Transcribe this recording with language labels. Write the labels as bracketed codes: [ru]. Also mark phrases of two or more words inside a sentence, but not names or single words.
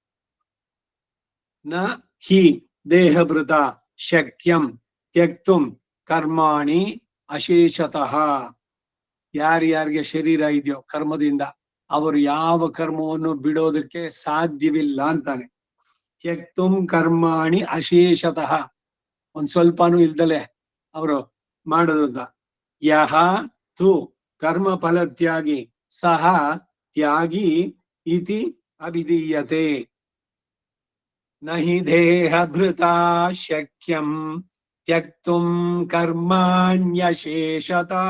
[sa] ನ ಹಿ ದೇಹಭೃತ ಶಕ್ಯಂ ತ್ಯಕ್ತುಂ ಕರ್ಮಾಣಿ ಅಶೇಷತಃ. [kn] ಯಾರ್ಯಾರಿಗೆ ಶರೀರ ಇದೆಯೋ ಕರ್ಮದಿಂದ, ಅವರು ಯಾವ ಕರ್ಮವನ್ನು ಬಿಡೋದಕ್ಕೆ ಸಾಧ್ಯವಿಲ್ಲ ಅಂತಾನೆ. [sa] ತ್ಯಕ್ತುಂ ಕರ್ಮಾಣಿ ಅಶೇಷತಃ, [kn] ಒಂದ್ ಸ್ವಲ್ಪನೂ ಇಲ್ದಲೆ ಅವರು ಮಾಡೋದಂತ. [sa] ಯಹ ತು ಕರ್ಮ ಫಲತ್ಯಾಗಿ ಸಹ ತ್ಯಾಗಿ ಇತಿ ಅಭಿಧೀಯತೆ. ನಹಿ ದೇಹಭೃತ ಶಕ್ಯಂ ತ್ಯಕ್ತುಂ ಕರ್ಮಾಣ್ಯಶೇಷತಃ.